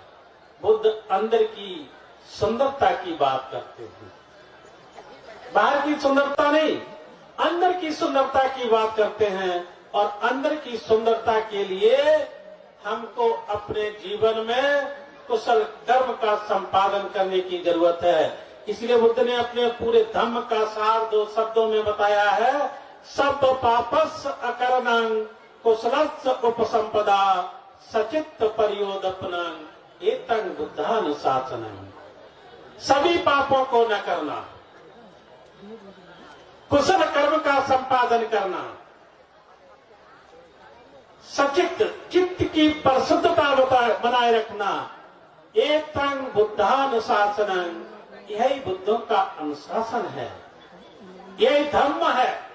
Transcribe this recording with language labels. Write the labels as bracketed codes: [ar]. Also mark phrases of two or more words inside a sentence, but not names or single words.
[hi] बुद्ध अंदर की सुंदरता की बात करते हैं, बाहर की सुंदरता नहीं, अंदर की सुंदरता की बात करते हैं। और अंदर की सुंदरता के लिए हमको अपने जीवन में कुशल कर्म का संपादन करने की जरूरत है। इसलिए बुद्ध ने अपने पूरे धम्म का सार 2 शब्दों में बताया है, [pi] सब पापस अकरणं कुशलस्य उपसंपदा सचित्त परियोदपनं एतं बुद्धानुशासनं। [hi] सभी पापों को न करना, कुशल कर्म का संपादन करना, सचित्त चित्त की परिशुद्धता बनाए रखना, [pi] एतं बुद्धानुशासनं, [hi] यही बुद्धों का अनुशासन है, यही धर्म है।